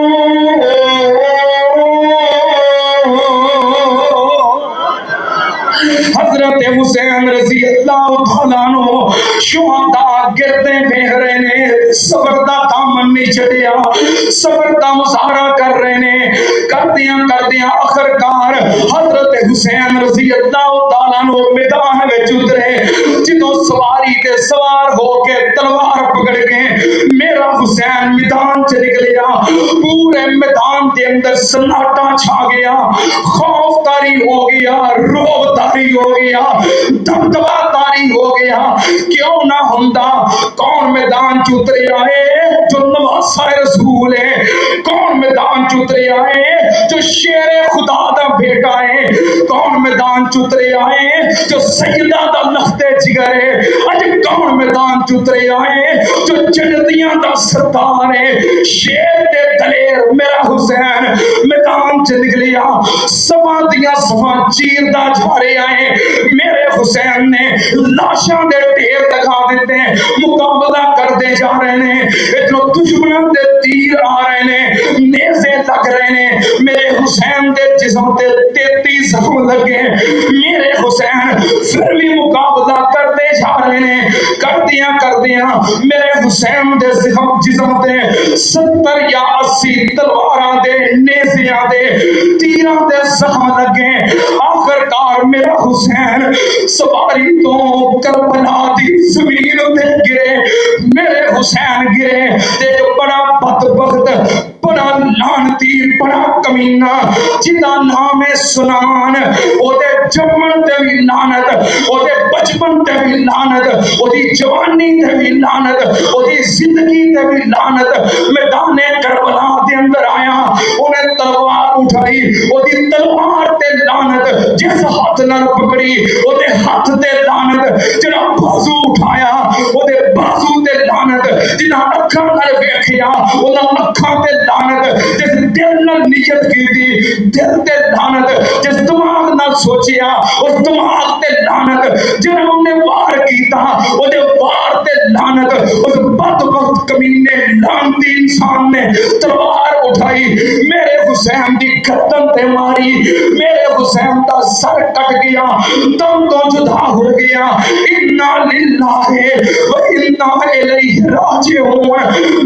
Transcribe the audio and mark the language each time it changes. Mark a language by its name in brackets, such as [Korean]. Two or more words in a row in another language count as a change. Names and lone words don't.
[Punjabi] حضرت حسین [Arabic] رضی اللہ تعالیٰ عنہ [Punjabi] شہداء گردے پھیر نے، صبر دا دامن نہیں چھڑیا، صبر دا مظاہرہ کر رہے نے، کردیاں آخرکار حضرت حسین [Arabic] رضی اللہ تعالیٰ عنہ [Punjabi] میدان وچ اترے، جدوں سواری تے سوار ہو کے تلوار پکڑ کے میرا حسین میدان چ نکلیا، پورے میدان دے اندر سناٹا چھا گیا، خوف طاری ہو گیا، روب طاری ہو گیا، دبدبا طاری ہو گیا۔ کیوں نہ ہوندا؟ کون میدان چ اترے آئے جو نواسا رسول ہے، کون میدان چ اترے آئے جو شیر خدا دا بیٹا ہے، کون میدان چ اترے آئے جو سیدہ دا لخت جگر ہے، اج کون میدان چ اترے آئے جو جنتیاں دا سردار ہے، شیر تے دلیر میرا حسین میدان چ نکلیا، سوا دیاں سوا چیر دا جا رہے آئے، میرے حسین نے لاشاں دے ڈھیر [Urdu] دکھا دیتے ہیں، مقابلہ کرتے جا رہے ہیں، [Punjabi] اتنا دشمنوں دے تیر آ رہے ہیں، [Urdu] نیزے لگ رہے ہیں، [Punjabi] میرے حسین دے جسم تے 33 زخم لگے، میرے حسین پھر بھی [Urdu] مقابلہ کرتے جا رہے ہیں، [Punjabi] کردیاں میرے حسین دے جسم تے 70 یا 80 تلواراں دے نیزیاں دے تیراں دے زخم لگے، آخرکار میرا حسین سواری تو کربلا دی زمین تے گرے، میرے حسین گرے، تے جو بڑا بدبخت، بڑا لعنتی، بڑا کمینہ جدا نام سنان، او دے جمن تے بھی لعنت، او دے بچپن تے بھی لعنت، او دی جوانی تے بھی لعنت، او دی زندگی تے بھی لعنت، میدان کربلا دے اندر آیا، انہیں تلوار اٹھائی، او دی تلوار تے لعنت، جس ہاتھ نال پکڑی او دے ہاتھ تے لعنت، جڑا بازو اٹھایا او دے بازو تے لعنت، جنہاں اکھاں نال ویکھیا او دا اکھاں تے لعنت، جس دل نال نیت کیتی دل تے لعنت، جس دماغ نال سوچیا اس دماغ تے لعنت، جنہاں انہیں وار کیتا او دے وار تے لعنت، اس بدبخت کمینے لعنتی انسان نے تلوار اٹھائی، میرے حسین دی گردن تے ماری، میرے حسین دا سر کٹ گیا، دم تو جدا ہو گیا، [Arabic] انا للہ و انا الیہ راجعون۔